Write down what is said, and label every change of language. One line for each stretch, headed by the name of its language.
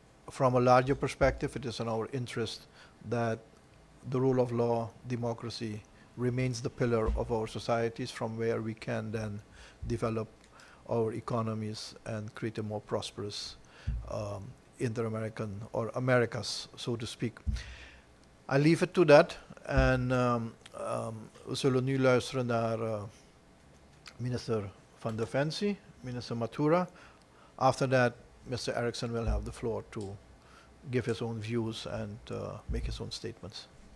English: From a larger perspective, it is in our interest that the rule of law, democracy, remains the pillar of our societies from where we can then develop our economies and create a more prosperous inter-American or Americas, so to speak. I leave it to that.
Dutch: En we zullen nu luisteren naar minister van Defensie, minister Mathoera.
English: After that, Mr. Erikson will have the floor to give his own views and make his own statements.